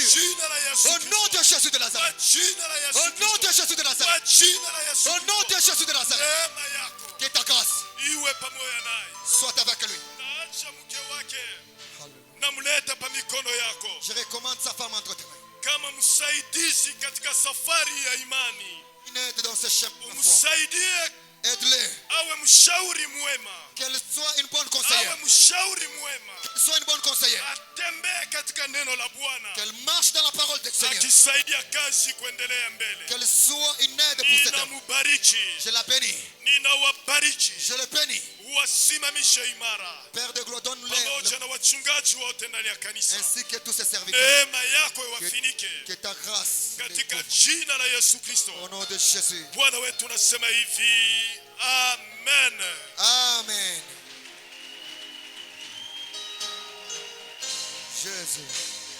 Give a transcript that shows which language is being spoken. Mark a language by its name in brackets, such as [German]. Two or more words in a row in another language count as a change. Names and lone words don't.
[French] Au nom de Jésus de Nazareth. Au nom de Jésus de Nazareth. Au nom de Jésus de Nazareth. Que ta grâce soit avec lui. Je recommande sa femme entre tes mains. [Swahili] Kama msaidizi katika safari ya imani, [French] Une aide dans ce chemin. [Swahili] Umsaidie [French] Aide-les. [Swahili] Awe mshauri mwema. [French] Qu'elle soit une bonne conseillère. [Swahili] Awe mshauri mwema. [French] Qu'elle soit une bonne conseillère. [Swahili] Atembee katika neno la Bwana. [French] Qu'elle marche dans la parole du Seigneur. [Swahili] Akisaidia kazi kuendelea mbele. [French] Qu'elle soit une aide pour cette œuvre. [Swahili] Ninamubariki. [French] Je la bénis. [Swahili] Ninawabariki. [French] Je le bénis. [Swahili] Wasimamishe imara. [French] Père de gloire, donne-les [Swahili] pamoja na wachungaji wote ndani ya kanisa. [French] ainsi que tous ses serviteurs. [Swahili] Neema yako iwafinike [French] Que ta grâce [Swahili] katika jina la Yesu Kristo. [French] au nom de Jésus. [Swahili] Bwana wetu unasema hivi. Amen. [French] Amen. Jésus.